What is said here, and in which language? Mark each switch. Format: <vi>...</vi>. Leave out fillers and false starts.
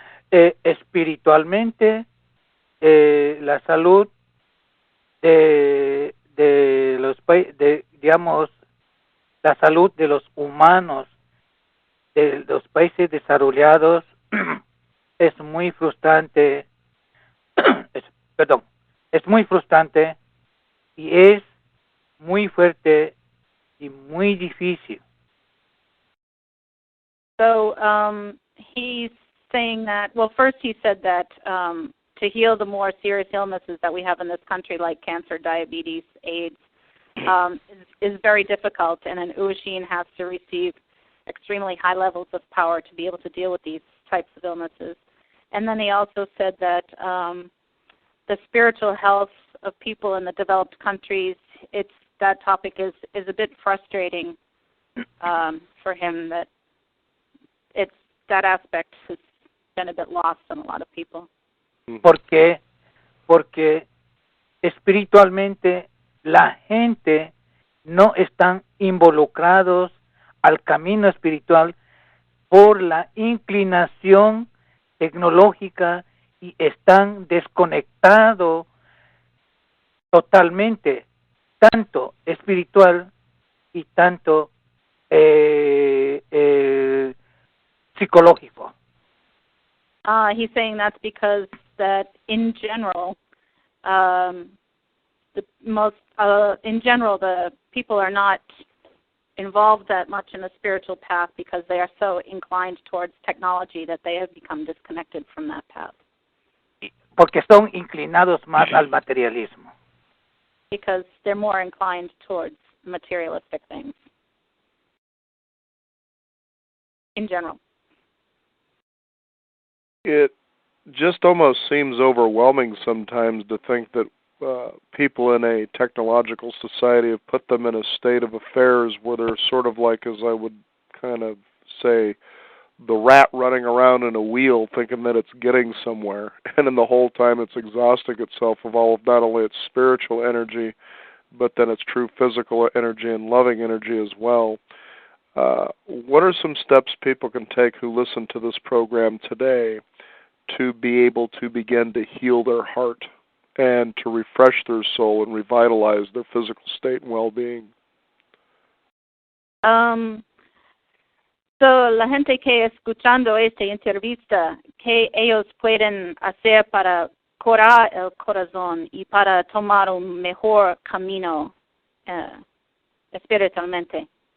<es>Espiritualmente, la salud de los digamos, la salud de los humanos de los países desarrollados es muy frustrante. Es muy frustrante y es muy fuerte y muy difícil.</es> <en>So he's saying that, well, first he said that to heal the more serious illnesses that we have in this country, like cancer, diabetes, AIDS, is very difficult, and an Uashin has to receive extremely high levels of power to be able to deal with these types of illnesses. And then he also said that the spiritual health of people in the developed countries, that topic is a bit frustrating for him, that that aspect has been a bit lost on a lot of people.</en> <es>Porque espiritualmente la gente no están involucrados al camino espiritual por la inclinación tecnológica y están desconectados totalmente, tanto espiritual y tanto psicológico.</es> <en>He's saying that's because that in general, the people are not involved that much in the spiritual path because they are so inclined towards technology that they have become disconnected from that path.</en> <es>Porque son inclinados más al materialismo.</es> <en>Because they're more inclined towards materialistic things. In general. It just almost seems overwhelming sometimes to think that people in a technological society have put them in a state of affairs where they're sort of like, as I would kind of say, the rat running around in a wheel thinking that it's getting somewhere, and in the whole time it's exhausting itself of all of not only its spiritual energy, but then its true physical energy and loving energy as well. What are some steps people can take who listen to this program today to be able to begin to heal their heart and to refresh their soul and revitalize their physical state and well-being?</en> <es>So, la gente que escuchando esta entrevista, ¿qué ellos pueden hacer para curar el corazón y para tomar un mejor camino espiritualmente?</es>